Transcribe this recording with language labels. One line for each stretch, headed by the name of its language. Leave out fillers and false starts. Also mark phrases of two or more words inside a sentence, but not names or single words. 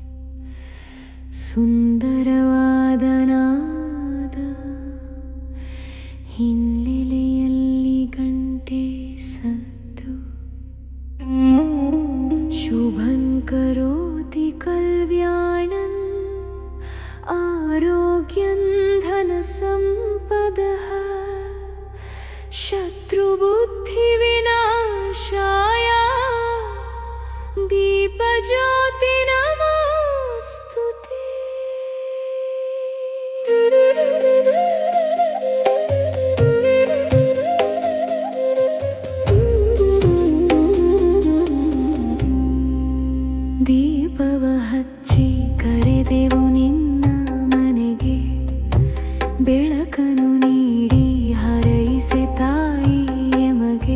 Kannada: ಸುಂದರವಾದ ನಾದ, ಹಿನ್ನೆಲೆಯಲ್ಲಿ ಗಂಟೆ ಸದ್ದು.
Sanskrit: ಶುಭಂ ಕರೋತಿ ಕಲ್ಯಾಣಂ ಆರೋಗ್ಯಂ ಧನ ಸಂಪದಃ, ಶತ್ರುಬುದ್ಧಿ ವಿನಾಶಾಯ ದೀಪಜ್ಯೋತಿ ನಮಸ್ತುತೆ.
Kannada: ದೀಪವ ಹಚ್ಚಿ ಕರೆದೆವು ನಿನ್ನ ಮನೆಗೆ, ಬೆಳಕನು ನೀಡಿ ಹರೈಸೆ ತಾಯಿ ಎಮಗೆ.